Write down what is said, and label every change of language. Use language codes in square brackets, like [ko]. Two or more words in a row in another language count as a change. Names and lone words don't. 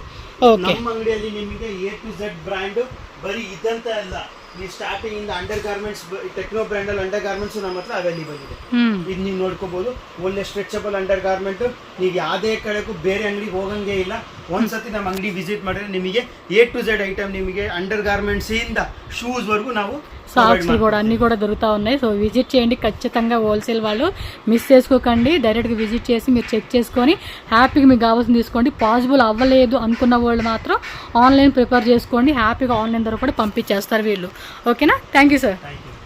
[kn] ನಮ್ಮ ಅಂಗಡಿಯಲ್ಲಿ ನಿಮಗೆ [en] A to Z [kn] ಬ್ರ್ಯಾಂಡ್ ಬರೀ ಇದಂತ ಅಲ್ಲ, ನೀವು ಸ್ಟಾರ್ಟಿಂಗ್ ಇಂದ [en] under garments, [kn] ಟೆಕ್ನೋ ಬ್ರ್ಯಾಂಡ್ ಅಲ್ಲಿ [en] under garments [kn] ನಮ್ಮ ಹತ್ರ ಅವೈಲೇಬಲ್ ಇದೆ. ಇದು ನೀವು ನೋಡ್ಕೋಬಹುದು, ಒಳ್ಳೆ [en] stretchable under garment. [kn] ನೀವು ಯಾವುದೇ ಕಡೆಗೂ ಬೇರೆ ಅಂಗಡಿಗೆ ಹೋಗಂಗೆ ಇಲ್ಲ. ಒಂದ್ಸತಿ ನಮ್ಮ ಅಂಗಡಿ ವಿಸಿಟ್ ಮಾಡಿದ್ರೆ ನಿಮಗೆ [en] A to Z [kn] ಐಟಮ್, ನಿಮಗೆ [en] under garments [kn] ಇಂದ ಶೂಸ್ వరకు ನಾವು [te] సాక్స్లు కూడా అన్నీ కూడా దొరుకుతూ ఉన్నాయి. సో విజిట్ చేయండి ఖచ్చితంగా. హోల్సేల్ వాళ్ళు మిస్ చేసుకోకండి, డైరెక్ట్గా విజిట్ చేసి మీరు చెక్ చేసుకొని హ్యాపీగా మీకు కావాల్సింది తీసుకోండి. పాసిబుల్ అవ్వలేదు అనుకున్న వాళ్ళు మాత్రం ఆన్లైన్ ప్రిపేర్ చేసుకోండి, హ్యాపీగా ఆన్లైన్ ద్వారా కూడా పంపించేస్తారు వీళ్ళు. ఓకేనా? [en] thank you sir.